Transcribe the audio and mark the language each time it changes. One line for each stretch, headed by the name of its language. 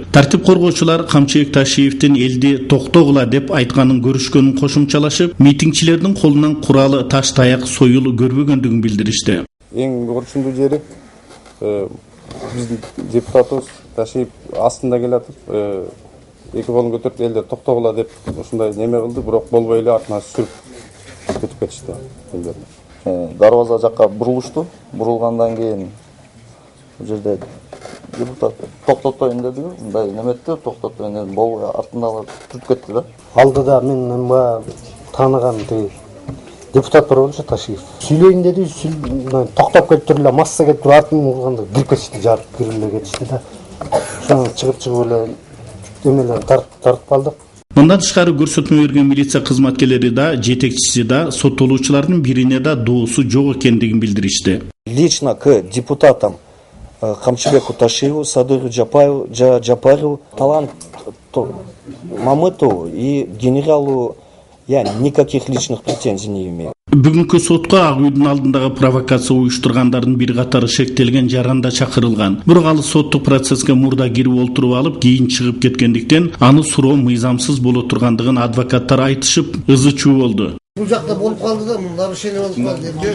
Kyrgyz: Тартип коргоочулар Камчыбек Ташиевдин элди токтогула деп айтканын көрүшкөнүн кошумчалашып, митингчилердин колунан куралы таш таяк союл көрбөгөндүгүн билдиришти. Эң коркунучу жери биздин депутатыбыз Ташиев астында келатып, эки колун көтөрүп элдер токтогула деп ушундай неме кылды, бирок болбой эле артына сүрүп кетип кетишти элдер. Дарбаза жакка бурулушту. Бурулгандан кийин бул жерде депутат токтотоюн деди, мындай неметти, токтотоюн деди, болбой артындагы түрүп кетти да. Алдыда мен тааныган тиги депутат бар болчу Ташиев. Сүйлөйүн деди, токтоп кетип туруп эле масса келип туруп артын урганда кирип кетишти, жарып кирип эле кетишти да. Ошону чыгып эле эмелерди тартып алдык. Мындан тышкары көрсөтмө берген милиция кызматкерлери да, жетекчиси да, соттолуучулардын бирине да доосу жок экендигин билдиришти.
Russian: Лично к депутатам Камчыбеку Ташиеву, Садыру Джапару, Талант Мамытову и генералу я никаких личных претензий не имею.
Kyrgyz: Бүгүнкү сотко Ак үйдүн алдындагы провокация уюштургандардын бир катары шектелген жаранда чакырылган. Бирок ал соттук процесске мурда кирип олтуруп алып, кийин чыгып кеткендиктен аны суроо мыйзамсыз боло тургандыгын адвокаттар айтышып, ызы чуу болду. Бул жакта болуп калды да, нарушение болуп калды.